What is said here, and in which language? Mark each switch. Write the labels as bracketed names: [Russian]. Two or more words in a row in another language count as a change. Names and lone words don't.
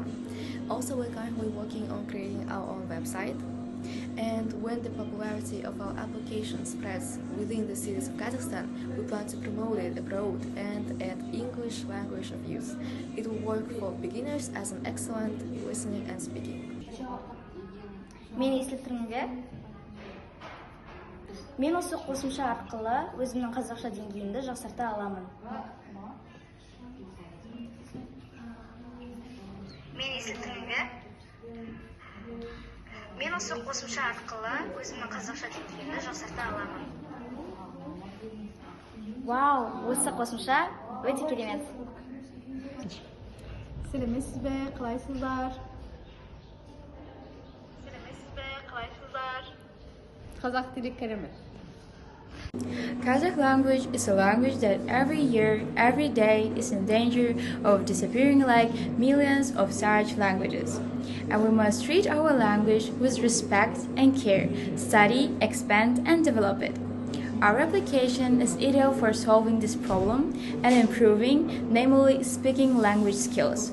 [English] Also, we're currently working on creating our own website. And when the popularity of our application spreads within the cities of Kazakhstan, we plan to promote it abroad and add English language of use. It will work for beginners as an excellent listening and speaking. [Kazakh] Мен осы қосымша арқылы өзімнің қазақша деңгейімді жақсарта аламын. Мен осы қосымша арқылы өзімнің қазақша деңгейімді жақсарта аламын. Вау, осы қосымша өте керемет. Сәлеметсіз бе, қалайсыздар? Қазақ тілі керемет. [English] Kazakh language is a language that every year, every day is in danger of disappearing like millions of such languages. And we must treat our language with respect and care, study, expand, and develop it. Our application is ideal for solving this problem and improving, namely speaking language skills.